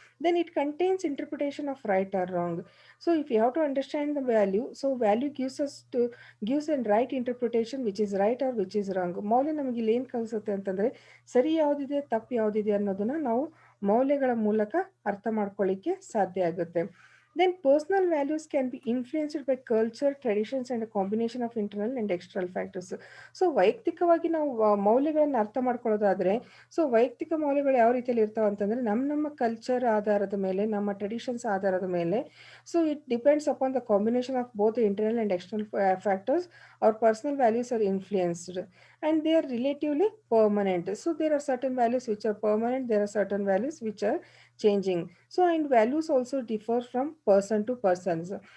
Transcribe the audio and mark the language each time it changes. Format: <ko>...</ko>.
<en>Then it contains interpretation of right or wrong. So if you have to understand the value, so value gives an right interpretation which is right or which is wrong.</en> <kn>ಮೌಲ್ಯ ನಮಗೆ ಇಲ್ಲಿ ಏನು ಕಲಿಸುತ್ತೆ ಅಂತಂದರೆ, ಸರಿ ಯಾವುದಿದೆ, ತಪ್ಪು ಯಾವುದಿದೆ ಅನ್ನೋದನ್ನು ನಾವು ಮೌಲ್ಯಗಳ ಮೂಲಕ ಅರ್ಥ ಮಾಡ್ಕೊಳ್ಳಿಕ್ಕೆ ಸಾಧ್ಯ ಆಗುತ್ತೆ.</kn> <en>Then personal values can be influenced by culture, traditions and a combination of internal and external factors.</en> <kn>So ವೈಯಕ್ತಿಕವಾಗಿ ನಾವು ಮೌಲ್ಯಗಳನ್ನು ಅರ್ಥ ಮಾಡ್ಕೊಳ್ಳೋದಾದ್ರೆ, ಸೊ ವೈಯಕ್ತಿಕ ಮೌಲ್ಯಗಳು ಯಾವ ರೀತಿಯಲ್ಲಿ ಇರ್ತಾವೆ ಅಂತಂದರೆ, ನಮ್ಮ ಕಲ್ಚರ್ ಆಧಾರದ ಮೇಲೆ, ನಮ್ಮ ಟ್ರೆಡಿಷನ್ಸ್ ಆಧಾರದ ಮೇಲೆ.</kn> <en>So it depends upon the combination of both internal and external factors. our personal values are influenced and they are relatively permanent. So there are certain values which are permanent, there are certain values which are changing. So and values also differ from person to persons.</en>